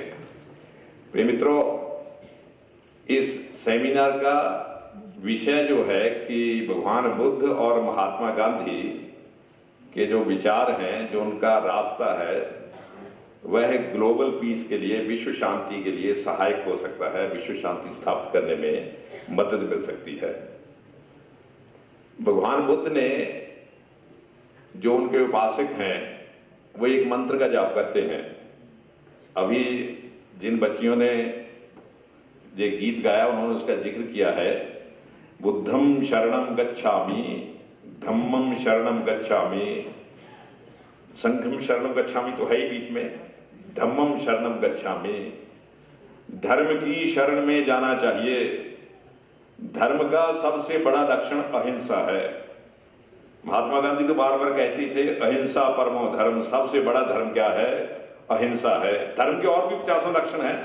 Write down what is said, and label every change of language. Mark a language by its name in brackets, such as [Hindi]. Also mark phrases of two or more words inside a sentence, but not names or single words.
[Hindi] प्रिय मित्रों, इस सेमिनार का विषय जो है कि भगवान बुद्ध और महात्मा गांधी के जो विचार हैं, जो उनका रास्ता है, वह [English] global peace [Hindi] के लिए, विश्व शांति के लिए सहायक हो सकता है, विश्व शांति स्थापित करने में मदद मिल सकती है। भगवान बुद्ध ने, जो उनके उपासक हैं, वो एक मंत्र का जाप करते हैं। अभी जिन बच्चियों ने ये गीत गाया, उन्होंने उसका जिक्र किया है, [Pali] बुद्धम शरणम गच्छामि, धम्मम शरणम गच्छामि, संघम शरणम गच्छामि [Hindi] तो है ही बीच में, [Pali] धम्मम शरणम गच्छामि। [Hindi] धर्म की शरण में जाना चाहिए। धर्म का सबसे बड़ा लक्षण अहिंसा है। महात्मा गांधी तो बार बार कहते थे, [Sanskrit] अहिंसा परमो धर्म। [Hindi] सबसे बड़ा धर्म क्या है? अहिंसा है। धर्म के और भी 50 लक्षण हैं।